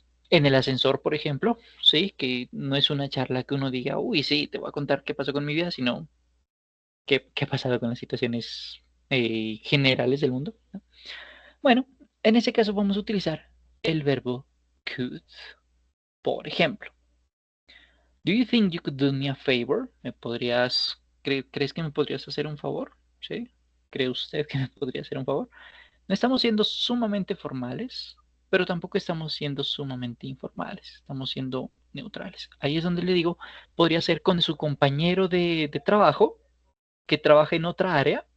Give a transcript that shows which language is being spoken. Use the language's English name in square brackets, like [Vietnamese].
[Spanish] En el ascensor, por ejemplo, sí, que no es una charla que uno diga, uy, sí, te voy a contar qué pasó con mi vida, sino qué ha pasado con las situaciones generales del mundo, ¿no? Bueno, en ese caso vamos a utilizar el verbo could. Por ejemplo, [English] do you think you could do me a favor? [Spanish] ¿Crees que me podrías hacer un favor? ¿Sí? ¿Cree usted que me podría hacer un favor? No estamos siendo sumamente formales, pero tampoco estamos siendo sumamente informales. Estamos siendo neutrales. Ahí es donde le digo, podría ser con su compañero de trabajo que trabaja en otra área.